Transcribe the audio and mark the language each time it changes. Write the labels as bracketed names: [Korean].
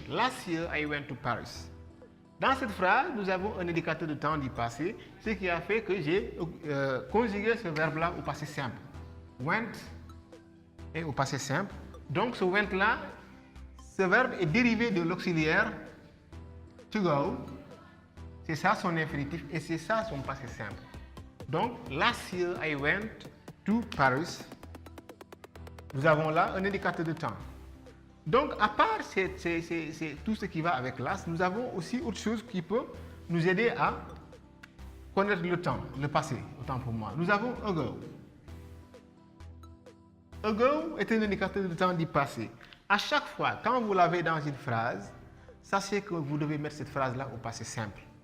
[English] Last year I went to Paris. [French] Dans cette phrase, nous avons un indicateur de temps du passé, ce qui a fait que j'ai conjugué ce verbe-là au passé simple. Went et au passé simple. Donc ce went-là, ce verbe est dérivé de l'auxiliaire to go. C'est ça son infinitif et c'est ça son passé simple. Donc [English] last year I went to Paris. [French] Nous avons là un indicateur de temps. Donc, à part c'est tout ce qui va avec last, nous avons aussi autre chose qui peut nous aider à connaître le temps, le passé, autant pour moi. Nous avons ago. Ago est un indicateur de temps du passé. À chaque fois, quand vous l'avez dans une phrase, sachez que vous devez mettre cette phrase-là au passé simple.